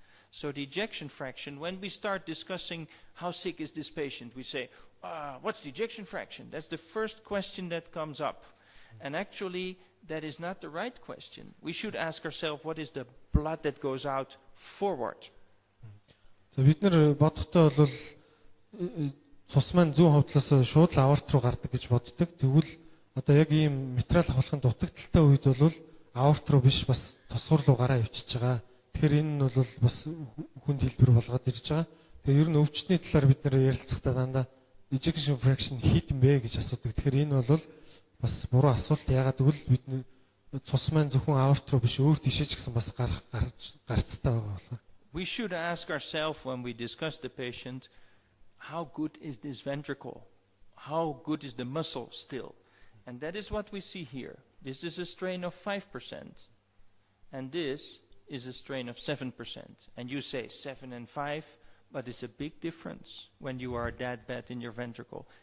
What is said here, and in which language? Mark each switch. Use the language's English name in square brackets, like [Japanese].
[English] So the ejection fraction, when we start discussing how sick is this patient, we say, what's the ejection fraction? That's the first question that comes up. And actually, that is not the right question. We should ask ourselves, what is the blood that goes out forward? [Mongolian] So бид нар бодохдоо бол цус маань зүүн ховдлоос шууд л аорт руу гардаг гэж боддог. Тэгвэл одоо яг ийм митрал хавхлын дутагдaltaй үед бол аорт руу биш бас тосгор руу гараа явчихж байгаа. Тэгэхээр энэ нь бол бас хүнд хэлбэр болгоод ирж байгаа. Тэгээ ер нь өвчтний талаар бид нар ярилцахдаа дандаа ejection fraction хэд юм бэ гэж асуудаг. Тэгэхээр энэ бол бас буруу асуулт. Ягаад гэвэл бид цус маань зөвхөн аорт руу биш өөр тийшээ ч гэсэн бас гарцтай байгаа болохоор. [English] We should ask ourselves when we discuss the patient, how good is this ventricle? How good is the muscle still? And that is what we see here. This is a strain of 5%. And this is a strain of 7%. And you say 7 and 5, but it's a big difference when you are that bad in your ventricle.